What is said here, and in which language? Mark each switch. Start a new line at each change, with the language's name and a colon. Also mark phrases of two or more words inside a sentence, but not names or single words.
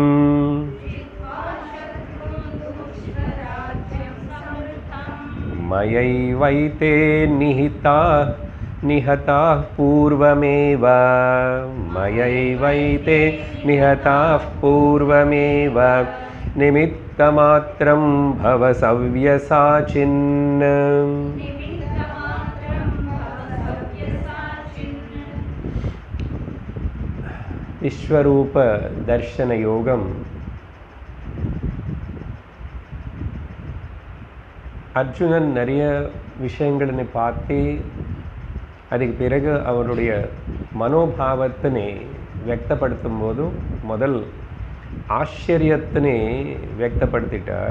Sanskrit: मयैवैते निहताः पूर्वमेव मयैवैते निहताः पूर्वमेव निमित्तमात्रं भव सव्यसाचिन्। विश्वरूप दर्शन योगम
Tamil: அர்ஜுனன் நிறைய விஷயங்களை பார்த்து அதுக்கு பிறகு அவருடைய மனோபாவத்தினை வியக்தப்படுத்தும் போது முதல் ஆச்சரியத்தினை வியக்தப்படுத்திட்டார்.